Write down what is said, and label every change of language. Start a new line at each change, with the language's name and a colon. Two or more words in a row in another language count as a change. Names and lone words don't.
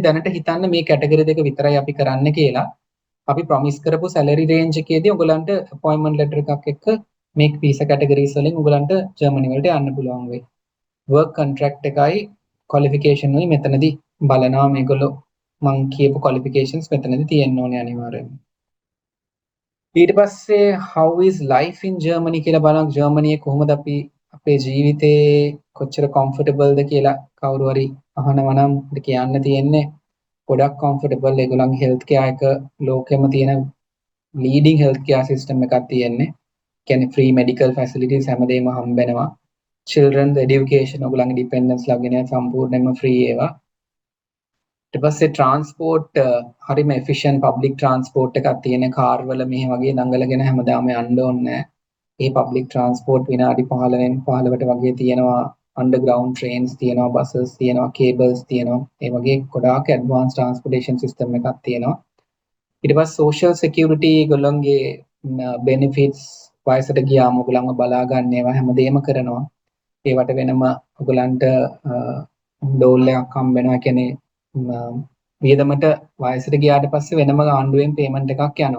Sinhala: දැනට හිතන්න මේ කැටගරි දෙක විතරයි අපි කරන්න කියලා. අපි ප්‍රොමිස් කරපු
English: salary range
Sinhala: එකේදී ඔයගලන්ට
English: appointment letter
Sinhala: එකක් එක්ක මේ
English: visa categories
Sinhala: වලින් ඔයගලන්ට ජර්මනි වලට යන්න පුළුවන් වෙයි.
English: work contract
Sinhala: එකයි qualification උයි මෙතනදී බලනවා මේගොල්ලෝ මං කියපු qualifications මෙතනදී තියෙන්න ඕනේ අනිවාර්යයෙන්ම. ඊට පස්සේ
English: how is life in Germany
Sinhala: කියලා බලන්න ජර්මනියේ කොහොමද අපි අපේ ජීවිතේ කොච්චර comfortable ද කියලා කවුරු හරි අහනවා නම් කියන්න තියෙන්නේ ගොඩක් comfortable. ඒගොල්ලන්ගේ
English: health care
Sinhala: එක ලෝකෙම තියෙන
English: leading health care system
Sinhala: එකක් තියෙන්නේ. කියන්නේ
English: free medical facilities
Sinhala: හැමදේම හම්බෙනවා.
English: children's education
Sinhala: ඔයගොල්ලන්ගේ dependents ලාගෙන සම්පූර්ණයෙන්ම free ඒවා. ඊට පස්සේ transport හරිම
English: efficient public transport
Sinhala: එකක් තියෙන කාර් වල මේ වගේ දඟලගෙන හැමදාම යන්න ඕනේ නැහැ. ඒ
English: public transport
Sinhala: විනාඩි 15න් 15ට වගේ තියෙනවා.
English: underground trains
Sinhala: තියෙනවා, buses තියෙනවා, cables තියෙනවා. ඒ වගේ ගොඩාක්
English: advanced transportation system
Sinhala: එකක් තියෙනවා. ඊට පස්සේ
English: social security
Sinhala: ගොල්ලන්ගේ benefits වයසට ගියාම ඔයගොල්ලන්ව බලා ගන්න ඒවා හැමදේම කරනවා. ඒවට වෙනම ඔයගලන්ට ඩෝල් එකක් හම්බ වෙනවා. කියන්නේ වියදමට වයසට ගියාට පස්සේ වෙනම ආණ්ඩුවෙන් පේමන්ට් එකක් යනවා.